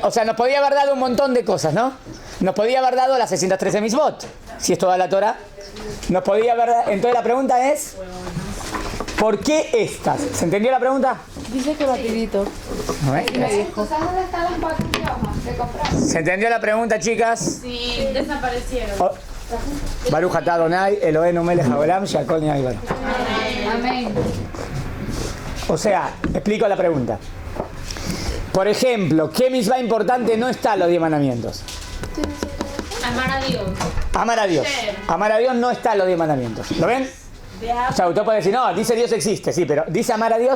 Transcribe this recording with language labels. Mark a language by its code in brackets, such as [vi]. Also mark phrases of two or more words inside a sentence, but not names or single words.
[es] O sea, nos podía haber dado un montón de cosas, ¿no? Nos podía haber dado las 613 misbot, si es toda la Torah. Nos podía haber dado... Entonces la pregunta es... ¿por qué estas? ¿Se entendió la pregunta? Dice que rapidito. A ver. ¿Sabes dónde están las cuatro hojas que compraron? ¿Se entendió la pregunta, chicas? Sí, desaparecieron. Oh. [he] ברוך אתה אדוני אלוהינו מלך העולם שהכל נהיה בדברו. [es] Amén. O sea, explico la pregunta. Por ejemplo, ¿qué misma importante no está en los 10 mandamientos? Amar a Dios. Amar a Dios. Amar a Dios no está en los 10 mandamientos. ¿Lo ven? O sea, usted puede decir, no, dice Dios existe, sí, pero ¿dice amar a Dios?